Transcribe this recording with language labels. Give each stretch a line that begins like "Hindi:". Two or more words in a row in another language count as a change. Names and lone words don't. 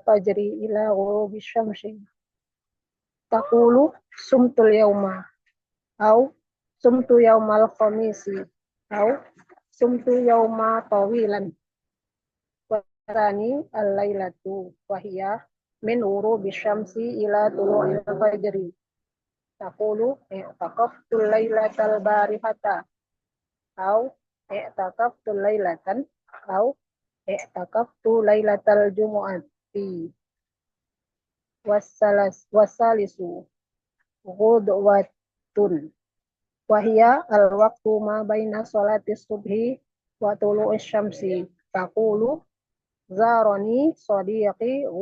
Arabic: الفجر إلى غروب الشمس تقول صمت اليوم أو صمت يوم الخميس أو صمت يوما طويلا والثاني الليلة وهي من غروب الشمس إلى طلوع الفجر تقول اعتكفت الليلة البارحة أو اعتكفت ليلة أو اعتكفت ليلة الجمعة والثالث غدوة وهي الوقت ما بين صلاة الصبح وطلوع الشمس تقول زارني صديقي